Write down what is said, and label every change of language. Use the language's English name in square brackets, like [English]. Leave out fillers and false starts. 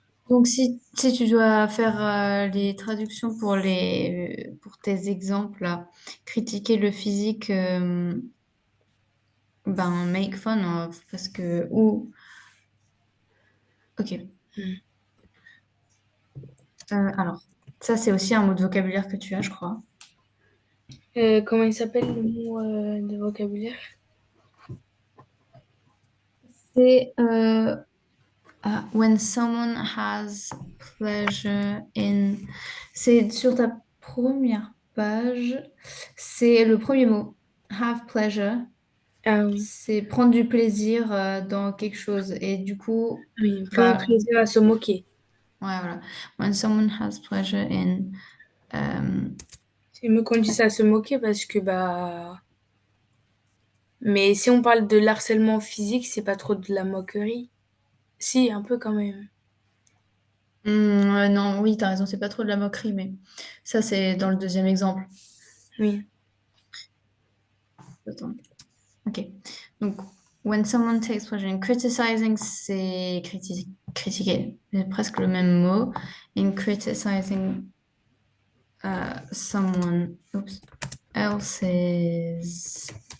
[French] Donc, si tu dois faire les traductions pour tes exemples, là, critiquer le physique, ben, [English] make fun of, [French] parce que, ou, ok. Hmm. Alors, ça, c'est aussi un mot de vocabulaire que tu as, je crois. Comment il s'appelle le mot de vocabulaire? [English] C'est when someone has pleasure in. [French] C'est sur ta première page. C'est le premier mot. [English] Have pleasure. [French] Ah oui, C'est prendre du plaisir dans quelque chose. Et du coup, oui, prendre bah, plaisir à se moquer. ouais, voilà. [English] When someone has pleasure in. euh, [French] C'est mieux qu'on dise à se moquer parce que bah. Mais si on parle de l'harcèlement physique, c'est pas trop de la moquerie. Si, un peu quand même. non, oui, t'as raison, c'est pas trop de la moquerie, mais ça, c'est dans le deuxième exemple. Oui. Attends. Ok. Donc, [English] when someone takes pleasure in criticizing, [French] c'est critiquer. C'est presque le même mot. [English] In criticizing someone else's